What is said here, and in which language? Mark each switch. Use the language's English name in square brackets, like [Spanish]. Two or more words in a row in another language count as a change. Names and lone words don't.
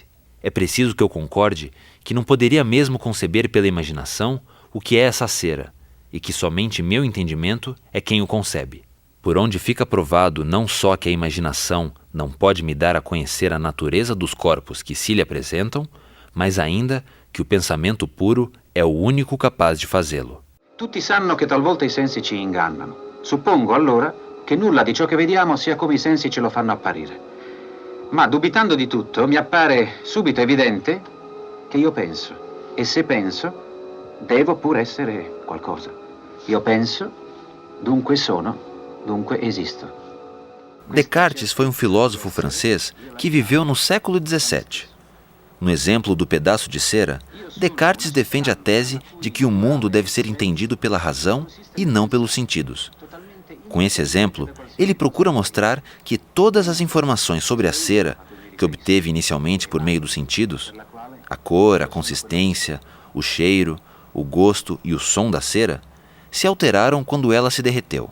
[Portuguese] É preciso que eu concorde que não poderia mesmo conceber pela imaginação o que é essa cera, e que somente meu entendimento é quem o concebe. Por onde fica provado não só que a imaginação não pode me dar a conhecer a natureza dos corpos que se lhe apresentam, mas ainda que o pensamento puro é o único capaz de fazê-lo. [Italian] Tutti sanno che talvolta i sensi ci ingannano. Suppongo allora che nulla di ciò che vediamo sia come i sensi ce lo fanno apparire. Ma dubitando di tutto, mi appare subito evidente che io penso. E se penso, devo pur essere qualcosa. Io penso, dunque sono, dunque esisto. [Portuguese] Descartes foi um filósofo francês que viveu no século XVII. No exemplo do pedaço de cera, Descartes defende a tese de que o mundo deve ser entendido pela razão e não pelos sentidos. Com esse exemplo, ele procura mostrar que todas as informações sobre a cera, que obteve inicialmente por meio dos sentidos, a cor, a consistência, o cheiro, o gosto e o som da cera, se alteraram quando ela se derreteu.